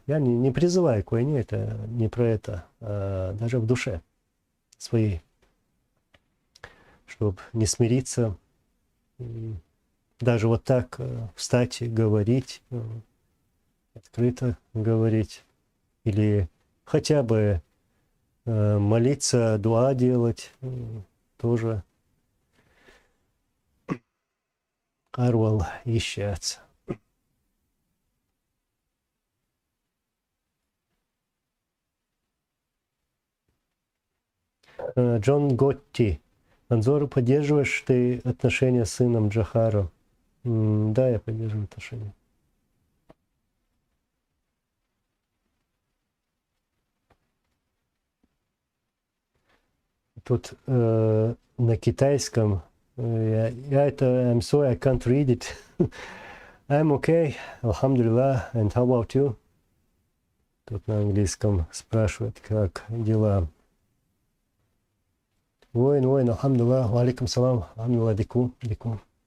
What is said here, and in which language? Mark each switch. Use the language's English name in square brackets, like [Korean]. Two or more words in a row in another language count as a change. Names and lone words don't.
[Russian] Я не призываю к войне, это не про это, а даже в душе своей, чтобы не смириться, даже вот так встать и говорить, открыто говорить, или хотя бы молиться, дуа делать, тоже арвал ищется. Джон Готти. Анзор, поддерживаешь ты отношения с сыном Джахаром? Да, я поддерживаю отношения. Тут на китайском я это [English] I'm sorry, I can't read it. I'm okay, alhamdulillah, and how about you? [Russian] Тут на английском спрашивают, как дела. Воин, [Arabic] الحمد لله، وعليكم السلام, الحمد لله, дику.